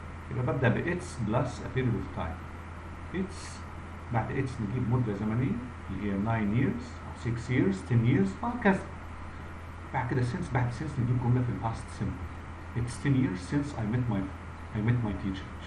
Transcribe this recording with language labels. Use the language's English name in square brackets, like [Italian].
[Arabic] يبقى ببدأ ب [English] it's plus a period of time. [Arabic] it's بعد it's نجيب مدة زمنية اللي هي 9 years أو 6 years 10 years وهكذا. بعد كده since، بعد since نجيب جملة في الباست simple. [English] it's 10 years since I met my teacher.